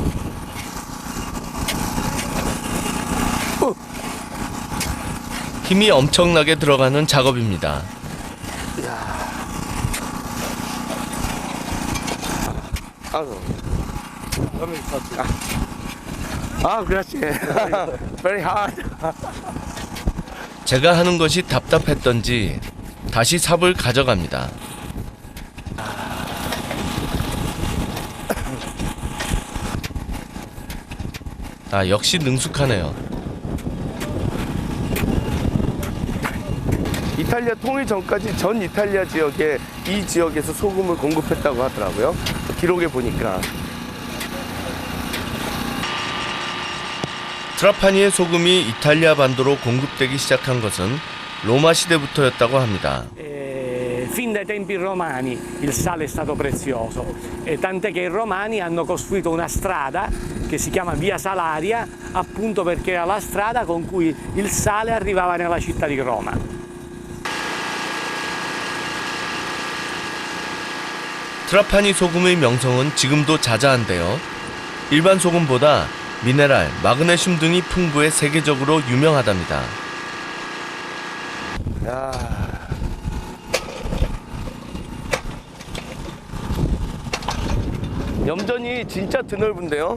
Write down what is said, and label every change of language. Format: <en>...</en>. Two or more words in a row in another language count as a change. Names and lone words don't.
<ko>힘이 엄청나게 들어가는 작업입니다. 그렇지.</ko> <en>Very hard.</en> <ko>제가 하는 것이 답답했던지 다시 삽을 가져갑니다. 역시 능숙하네요. 이탈리아 통일 전까지 전 이탈리아 지역에 이 지역에서 소금을 공급했다고 하더라고요. 기록에 보니까. 트라파니의 소금이 이탈리아 반도로 공급되기 시작한 것은 로마 시대부터였다고 합니다.</ko> <it>Fin dai tempi romani il sale è stato prezioso, tant'è che i romani hanno costruito una strada che si chiama Via Salaria, appunto perché era la strada con cui il sale arrivava nella città di Roma.</it> <ko>트라파니 소금의 명성은 지금도 자자한데요. 일반 소금보다 미네랄, 마그네슘 등이 풍부해 세계적으로 유명하답니다. 염전이 진짜 드넓은데요.</ko>